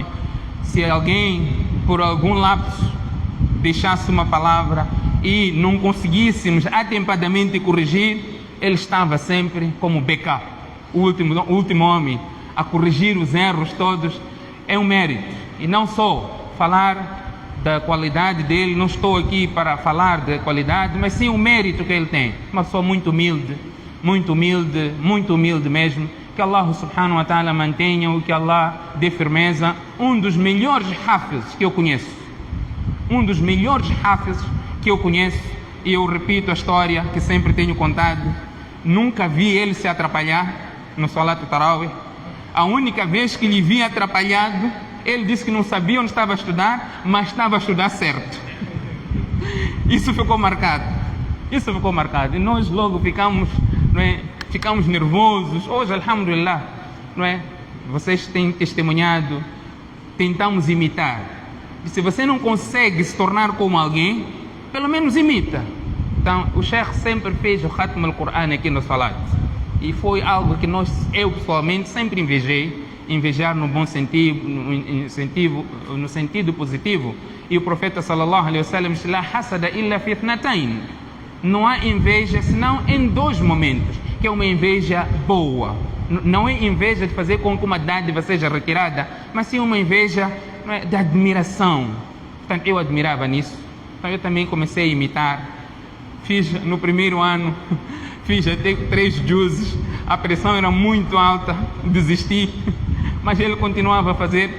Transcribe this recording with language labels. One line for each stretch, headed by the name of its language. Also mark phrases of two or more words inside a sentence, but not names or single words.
Portuguese: Se alguém, por algum lapso, deixasse uma palavra e não conseguíssemos atempadamente corrigir, ele estava sempre como backup, o último homem, a corrigir os erros todos. É um mérito. E não só falar da qualidade dele, não estou aqui para falar da qualidade, mas sim o mérito que ele tem. Uma pessoa muito humilde mesmo. Que Allah
Arabic: سبحانه وتعالى
Portuguese: mantenha-o, que Allah dê firmeza. Um dos melhores hafiz que eu conheço, e eu repito a história que sempre tenho contado, nunca vi ele se atrapalhar no
Arabic: صلاة التراويح.
Portuguese: A única vez que lhe vi atrapalhado, ele disse que não sabia onde estava a estudar, mas estava a estudar certo. Isso ficou marcado. E nós logo ficamos, não é, ficamos nervosos. Hoje, alhamdulillah, não é? Vocês têm testemunhado, tentamos imitar. E se você não consegue se tornar como alguém, pelo menos imita. Então, o Sheikh sempre fez o
Arabic: ختم القرآن
Portuguese: aqui no Salat. E foi algo que eu pessoalmente sempre invejar no bom sentido, no sentido positivo. E o profeta
Arabic: صلى الله عليه وسلم disse: "لا حسد إلا في اثنتين."
Portuguese: Não há inveja senão em 2 momentos, que é uma inveja boa. Não é inveja de fazer com que uma dádiva seja retirada, mas sim uma inveja, não é, de admiração. Portanto, eu admirava nisso. Então eu também comecei a imitar. Fiz no primeiro ano, fiz até 3 juzes, a pressão era muito alta, desisti, mas ele continuava a fazer.